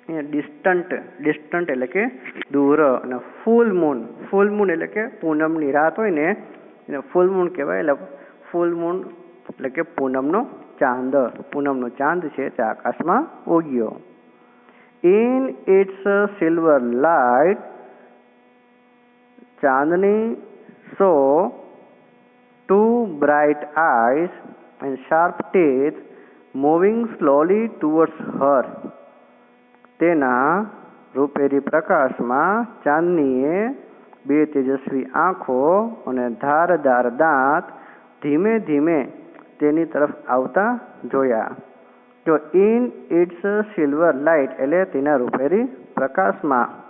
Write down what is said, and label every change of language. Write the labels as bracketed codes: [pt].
[gu] Distant એટલે કે દૂર, અને ફૂલ મૂન એટલે કે પૂનમની રાત હોય ને એને ફૂલ મૂન કહેવાય. એટલે ફૂલ મૂન એટલે કે પૂનમનો ચાંદ છે તે આકાશમાં ઉગ્યો. [en] In its silver light Chandni saw two bright eyes and sharp teeth moving slowly towards her. [gu] તેના રૂપેરી પ્રકાશમાં ચાંદનીએ બે તેજસ્વી આંખો અને ધારદાર દાંત ધીમે ધીમે તેની તરફ આવતા જોયા. જો [en] in its silver light [gu] એટલે તેના રૂપેરી પ્રકાશમાં.